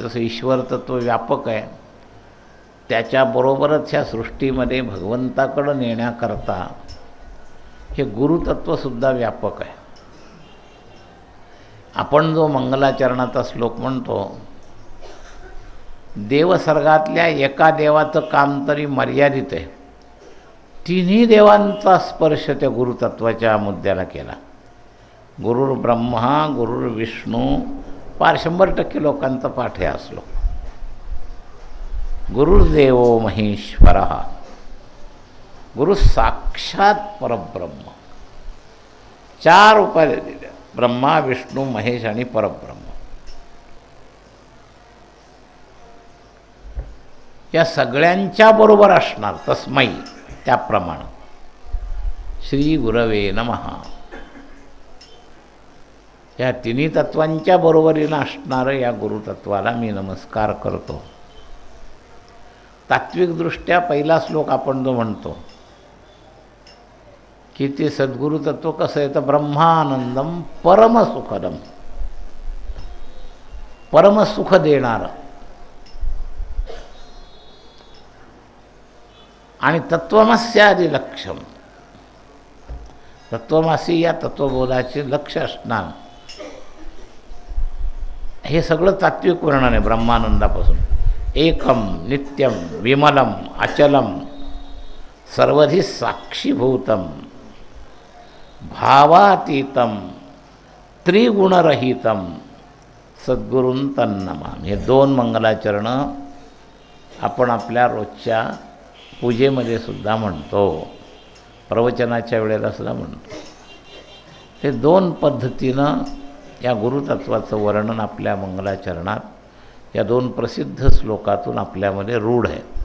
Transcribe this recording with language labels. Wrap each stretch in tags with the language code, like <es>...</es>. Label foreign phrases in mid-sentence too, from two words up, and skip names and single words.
<mr>जसं ईश्वर तत्व व्यापक आहे, त्याच्याबरोबरच ह्या सृष्टीमध्ये भगवंताकडं नेण्याकरता हे गुरुतत्वसुद्धा व्यापक आहे. आपण जो मंगलाचरणाचा श्लोक म्हणतो, देवसर्गातल्या एका देवाचं काम तरी मर्यादित आहे, तिन्ही देवांचा स्पर्श त्या गुरुतत्वाच्या मुद्द्याला केला.</mr> <sa>गुरुर ब्रह्मा गुरुर विष्णू,</sa> <mr>पार 100% लोकांचा पाठ आहे असलो.</mr> <sa>गुरुर्देवो महेश्वर, गुरु साक्षात परब्रह्म.</sa> <mr>4 उपाध्या दिल्या, ब्रह्मा विष्णू महेश आणि परब्रह्म. या सगळ्यांच्या बरोबर असणार,</mr> <sa>तस्मै त्याप्रमाणे श्री गुरवे नमः.</sa> <mr>या तिन्ही तत्वांच्या बरोबरीनं असणारं या गुरुतत्वाला मी नमस्कार करतो. तात्विकदृष्ट्या पहिला श्लोक आपण जो म्हणतो की ते सद्गुरुतत्व कसं आहे, तर</mr> <sa>ब्रह्मानंदम परमसुखदम,</sa> <mr>परमसुख देणारं. आणि</mr> <sa>तत्वमस्यादि लक्ष्यम,</sa> <mr>तत्वमसी या तत्वबोधाचे लक्ष असणार. हे सगळं तात्विक वर्णन आहे ब्रह्मानंदापासून.</mr> <sa>एकम नित्यम विमलम अचलम सर्वधी साक्षीभूतम भावातीतम त्रिगुणरहितम सद्गुरूं तन्नमामि.</sa> <mr>हे 2 मंगलाचरणं आपण आपल्या रोजच्या पूजेमध्ये सुद्धा म्हणतो, प्रवचनाच्या वेळेला सुद्धा म्हणतो. ते 2 पद्धतीनं या गुरुतत्वाचं वर्णन आपल्या मंगलाचरणात या 2 प्रसिद्ध श्लोकातून आपल्यामध्ये रूढ आहे.</mr>